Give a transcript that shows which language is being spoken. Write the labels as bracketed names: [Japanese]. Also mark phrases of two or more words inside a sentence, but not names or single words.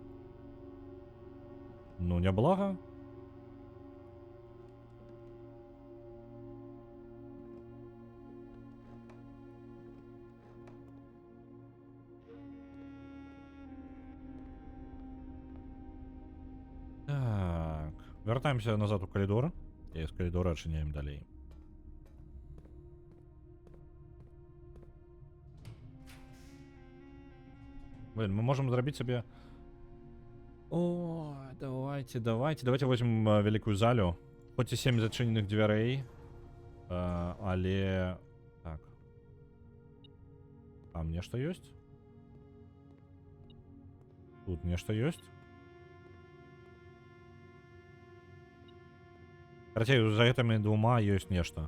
[Belarusian] Ну, няблага. Так. Вяртаемся назад у калідор. І з калідора адчыняем далей. Блин, [Russian] мы можем [Belarusian] зрабіць сабе... [Russian] О, давайте возьмем великую залю. Хоть и 7 зачыненых дверей. [Belarusian] Але... Так. Там нешта ёсць? Тут нешта ёсць? Карацей, за гэтымі двума ёсць нешта.